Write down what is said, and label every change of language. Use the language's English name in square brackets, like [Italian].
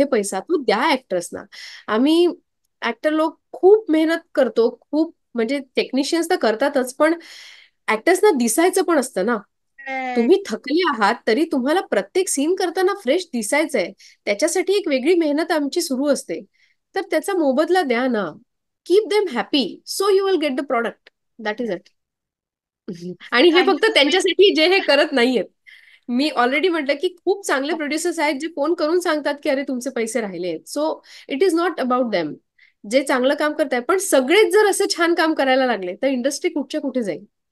[Marathi] आहे पैसा, तो द्या ऍक्टर्सना. आम्ही ऍक्टर लोक खूप मेहनत करतो, खूप म्हणजे टेक्निशियन्स तर करतातच, पण ऍक्टर्सना दिसायचं पण असतं ना. [English] Correct. [Marathi] तुम्ही थकले आहात तरी तुम्हाला प्रत्येक सीन करताना फ्रेश दिसायचंय, त्याच्यासाठी एक वेगळी मेहनत आमची सुरू असते. तर त्याचा मोबदला द्या ना. [English] Keep them happy, so you will get the product. That is it. [Marathi] आणि हे [English] thank you [Marathi] फक्त [English] For being. [Marathi] त्यांच्यासाठी जे हे करत नाहीयेत. मी ऑलरेडी म्हटलं की खूप चांगले प्रोड्युसर्स आहेत जे फोन करून सांगतात की अरे तुमचे पैसे राहिले आहेत. [English] so it is not about them, [Marathi] जे चांगलं काम करताय. पण सगळेच जर असं छान काम करायला लागले तर इंडस्ट्री कुठच्या कुठे जाईल.